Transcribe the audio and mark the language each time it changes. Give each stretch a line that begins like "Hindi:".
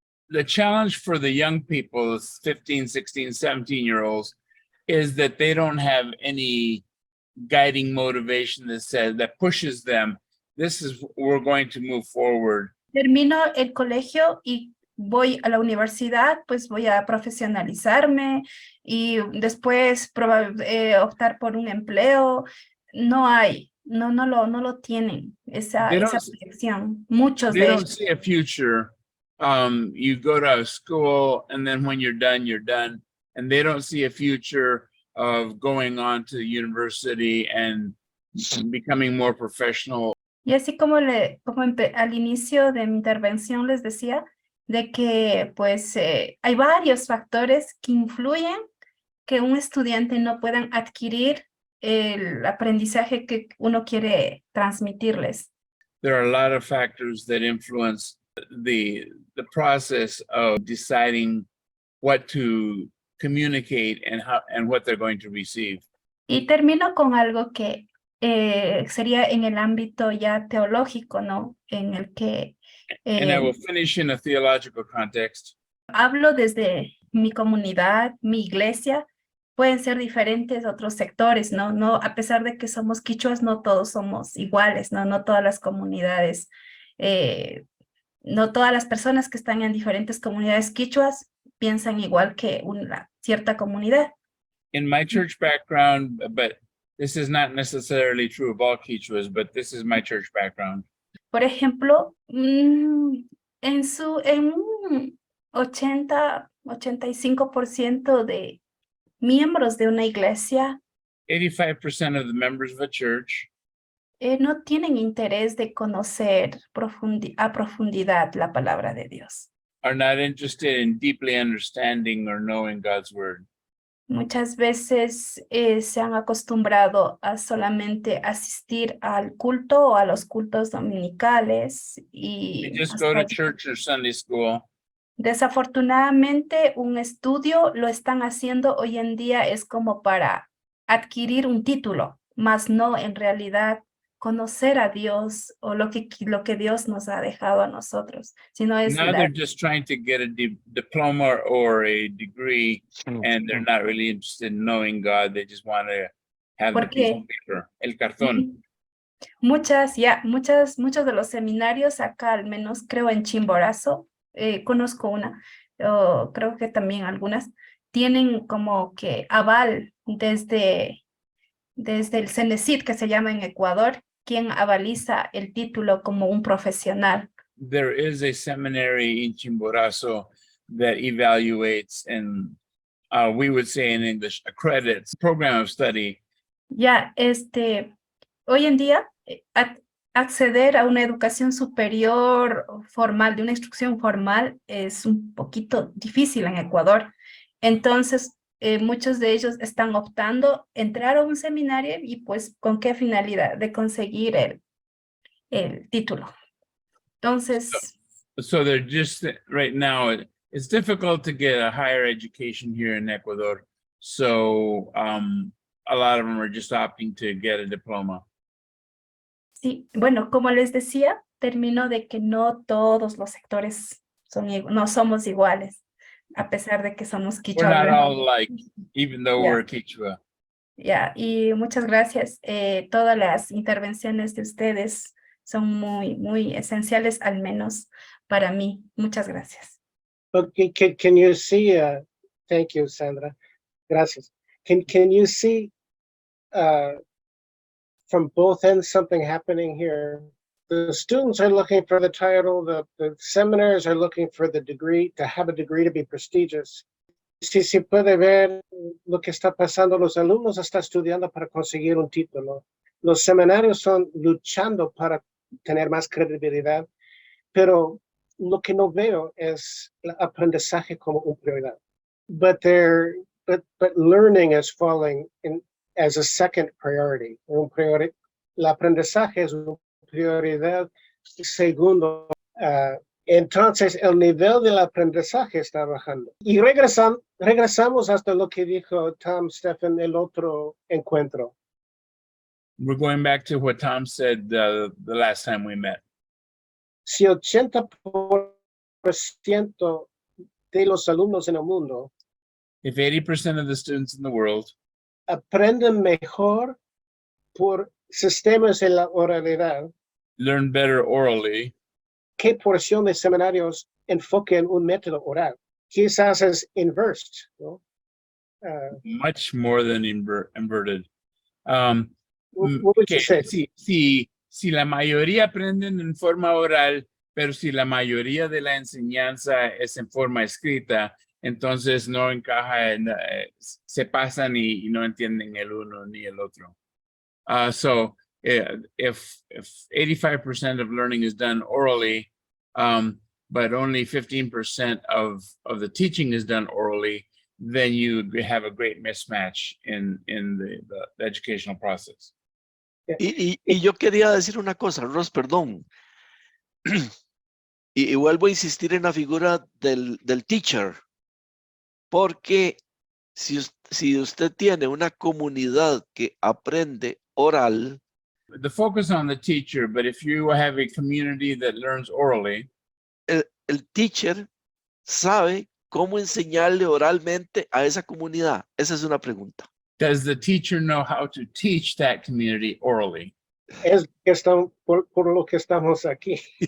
English: The challenge for the young people, 15, 16, 17-year-olds, is that they don't have any guiding motivation that pushes them. We're going to move forward.
Spanish: Termino el colegio y voy a la universidad, pues voy a profesionalizarme y después optar por un empleo. No hay, no lo tienen, esa
English: They don't-
Spanish: proyección. Muchos
English: They
Spanish: de
English: don't
Spanish: ellos.
English: see a future. You go to school and then when you're done. And they don't see a future of going on to university and becoming more professional.
Spanish: Y así como, al inicio de mi intervención les decía, de que pues hay varios factores que influyen que un estudiante no puedan adquirir el aprendizaje que uno quiere transmitirles.
English: There are a lot of factors that influence the process of deciding what to communicate and what they're going to receive.
Spanish: Y termino con algo que sería en el ámbito ya teológico, ¿no? En el que
English: And I will finish in a theological context.
Spanish: hablo desde mi comunidad, mi iglesia. Pueden ser diferentes otros sectores, ¿no? No, a pesar de que somos quichuas, no todos somos iguales, ¿no? No todas las comunidades, no todas las personas que están en diferentes comunidades quichuas piensan igual que una cierta comunidad.
English: In my church background, but this is not necessarily true of all Quichuas, but this is my church background.
Spanish: Por ejemplo, en un 85% de miembros de una iglesia
English: 85% of the members of a church
Spanish: no tienen interés de conocer a profundidad la palabra de Dios.
English: are not interested in deeply understanding or knowing God's word.
Spanish: Muchas veces se han acostumbrado a solamente asistir al culto o a los cultos dominicales
English: They
Spanish: y
English: just go to
Spanish: hasta-
English: church or Sunday school.
Spanish: desafortunadamente un estudio lo están haciendo hoy en día es como para adquirir un título, mas no en realidad conocer a Dios o lo que Dios nos ha dejado a nosotros, sino es
English: Now they're just trying to get a diploma or a degree, and they're not really interested in knowing God. They just want to have the piece of paper,
Spanish: el cartón. Muchos de los seminarios acá, al menos creo en Chimborazo, conozco una, creo que también algunas, tienen como que aval desde el CENESID, que se llama en Ecuador, quien avaliza el título como un profesional.
English: There is a seminary in Chimborazo that evaluates and we would say in English, accredits program of study.
Spanish: Ya, hoy en día, acceder a una educación superior formal, de una instrucción formal, es un poquito difícil en Ecuador. Entonces, muchos de ellos están optando entrar a un seminario y pues, ¿con qué finalidad? De conseguir el título. Entonces,
English: So they're just right now, it's difficult to get a higher education here in Ecuador. So a lot of them are just opting to get a diploma.
Spanish: sí, bueno, como les decía, termino de que no todos los sectores no somos iguales, a pesar de que somos
English: We're not
Spanish: quichua.
English: all alike, even though Yeah. we're Quechua.
Spanish: Ya, y muchas gracias. Todas las intervenciones de ustedes son muy esenciales, al menos para mí. Muchas gracias.
English: Okay, can you see, thank you, Sandra. Gracias. Can you see from both ends something happening here? The students are looking for the title, the seminaries are looking for the degree, to have a degree to be prestigious.
Spanish: Si se puede ver lo que está pasando, los alumnos están estudiando para conseguir un título. Los seminarios son luchando para tener más credibilidad, pero lo que no veo es el aprendizaje como una prioridad.
English: But learning is falling as a second priority.
Spanish: El aprendizaje es una prioridad segundo. Entonces, el nivel del aprendizaje está bajando. Y regresamos hasta lo que dijo Tom Stephen el otro encuentro.
English: We're going back to what Tom said the last time we met.
Spanish: Si 80% de los alumnos en el mundo
English: If 80% of the students in the world
Spanish: aprenden mejor por sistemas de la oralidad,
English: learn better orally,
Spanish: ¿qué porción de seminarios enfoque en un método oral. Quizás es inverse, ¿no?
English: Much more than inverted. What would you say?
Spanish: Si la mayoría aprenden en forma oral, pero si la mayoría de la enseñanza es en forma escrita, entonces no encaja, se pasan y no entienden el uno ni el otro.
English: So if 85% of learning is done orally, but only 15% of the teaching is done orally, then you have a great mismatch in the educational process.
Spanish: Y yo quería decir una cosa, Ross, perdón. Y vuelvo a insistir en la figura del teacher, porque si usted tiene una comunidad que aprende oral,
English: The focus on the teacher, but if you have a community that learns orally,
Spanish: el teacher sabe cómo enseñarle oralmente a esa comunidad. Esa es una pregunta.
English: does the teacher know how to teach that community orally?
Spanish: Es que por lo que estamos aquí.